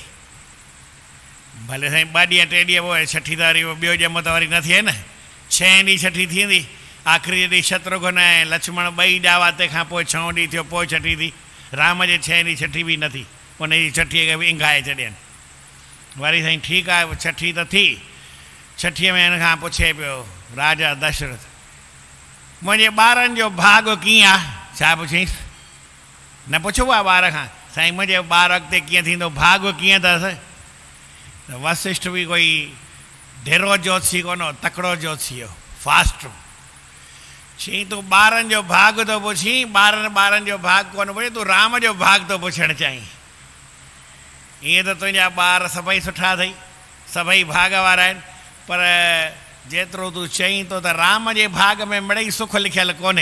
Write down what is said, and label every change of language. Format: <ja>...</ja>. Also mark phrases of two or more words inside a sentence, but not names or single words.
<sd>भले साईं 2 ॾींहं 3 ॾींहं पोइ छठी त वरी ॿियो ॼमो त वरी न थिए न, 6 ॾींहं छठी थींदी। आख़िरी ॾींहुं शत्रुघ्न ऐं लक्ष्मण ॿई ॼावा, तंहिंखां पोइ 6 ॾींहं थियो, पोइ छठी थी। राम जे 6 ॾींहं छठी बि न थी, उन जी छठीअ खे बि इंगाए छॾियनि। वरी साईं ठीकु आहे, छठी त थी। छठीअ में हिन खां पुछे पियो राजा दशरथ, मुंहिंजे ॿारनि जो भाॻ कीअं आहे? छा पुछींसि? न पुछो आहे ॿार खां, साईं मुंहिंजे ॿार अॻिते कीअं थींदो, भाॻ कीअं अथसि? त वशिष्ठ बि कोई ढिरो ज्योतिषी कोन हो, तकिड़ो ज्योतिषी हो, फास्ट हो। चई तूं ॿारनि जो भाॻ थो पुछी, ॿारनि जो भाॻ कोन पुछे, तूं राम जो भाॻ थो पुछणु चाहीं। ईअं त तुंहिंजा ॿार सभई सुठा अथई, सभई भाॻ वारा आहिनि, पर जेतिरो तूं चईं थो त राम जे भाॻ में मिड़ेई सुख लिखियलु कोन्हे।</sd>